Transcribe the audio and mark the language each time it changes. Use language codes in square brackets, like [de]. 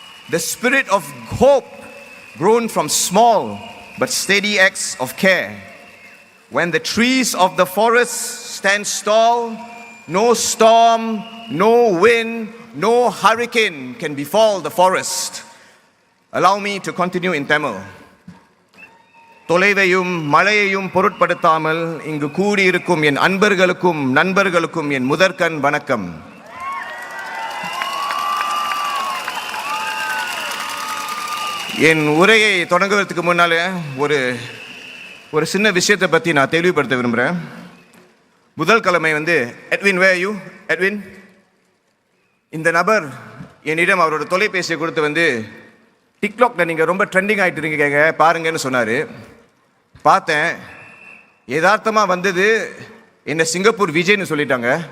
[en] The spirit of hope grown from small but steady acts of care. When the trees of the forest stand tall, no storm, no wind, no hurricane can befall the forest. Allow me to continue in Tamil. [ta] தொலைவையும் மழையையும் பொருட்படுத்தாமல் இங்கு கூடியிருக்கும் என் அன்பர்களுக்கும் நண்பர்களுக்கும் என் முதற்கண் வணக்கம். என் உரையை தொடங்குவதற்கு முன்னால ஒரு சின்ன விஷயத்தை பற்றி நான் தெளிவுபடுத்த விரும்புகிறேன். [en] முதல் கிழமை Edwin, where are you? [ta] Edwin, இந்த நபர் என்னிடம் அவரோட தொலைபேசியை கொடுத்து டிக்டாக்ல நீங்கள் ரொம்ப ட்ரெண்டிங் ஆகிட்டு இருக்கீங்க பாருங்கன்னு சொன்னார். பார்த்தேன், யதார்த்தமாக வந்தது என்ன சிங்கப்பூர் விஜய்னு சொல்லிட்டாங்க.